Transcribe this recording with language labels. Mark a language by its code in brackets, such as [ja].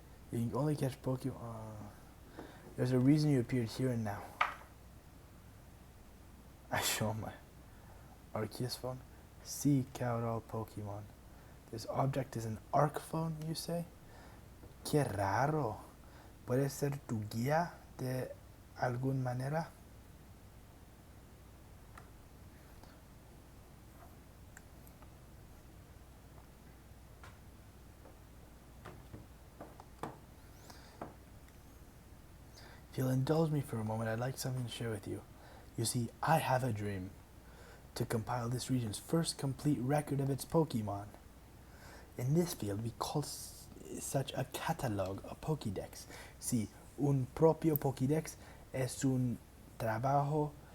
[en] You can only catch Pokemon. There's a reason you appeared here and now. I show my Arceus phone. Seek out all Pokemon. This object is an Arc phone, you say? [es] Qué raro. ¿Puede ser tu guía de alguna manera? [en] If you'll indulge me for a moment, I'd like something to share with you. You see, I have a dream to compile this region's first complete record of its Pokemon. In this field, we call such a catalog a Pokédex. [es] Si un propio Pokédex es un trabajo.